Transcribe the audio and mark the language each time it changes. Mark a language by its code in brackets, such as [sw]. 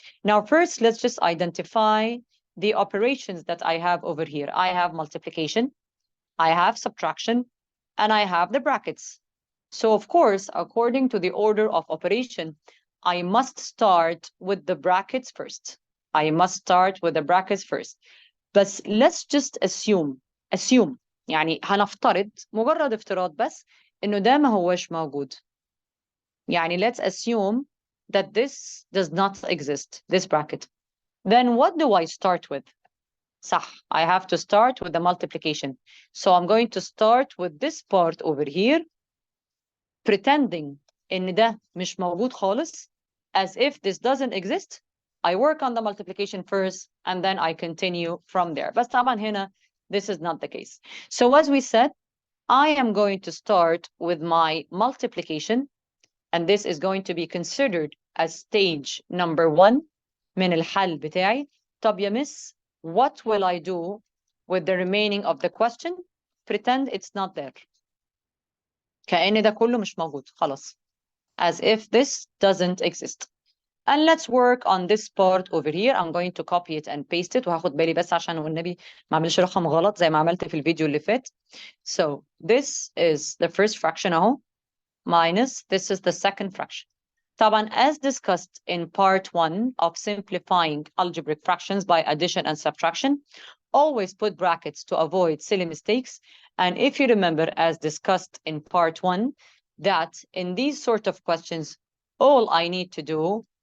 [en] Now, first, let's just identify the operations that I have over here. I have multiplication, I have subtraction, and I have the brackets. So, of course, according to the order of operation, I must start with the brackets first. I must start with the brackets first. But let's just assume [ar] يعني هنفترض مجرد افتراض بس إنه ده ما هوش موجود. [en] يعني let's assume that this does not exist, this bracket. Then what do I start with? صح, I have to start with the multiplication. So I'm going to start with this part over here, pretending [ar] إن ده مش موجود خالص, [en] as if this doesn't exist. I work on the multiplication first, and then I continue from there. [ar] بس طبعا هنا, [en] this is not the case. So as we said, I am going to start with my multiplication, and this is going to be considered as stage number 1 [ar] من الحل بتاعي. طب يا [en] miss, what will I do with the remaining of the question? Pretend it's not there. [ar] كأن ده كله مش موجود خلاص. [en] As if this doesn't exist. And let's work on this part over here. I'm going to copy it and paste it. [ar] وهاخد بالي بس عشان والنبي ما اعملش رقم غلط زي ما عملت في الفيديو اللي فات. [en] So this is the first fraction اهو, minus this is the second fraction. طبعا, as discussed in part 1 of simplifying algebraic fractions by addition and subtraction, always put brackets to avoid silly mistakes. And if you remember, as discussed in part 1, that in these sort of questions, all I need to do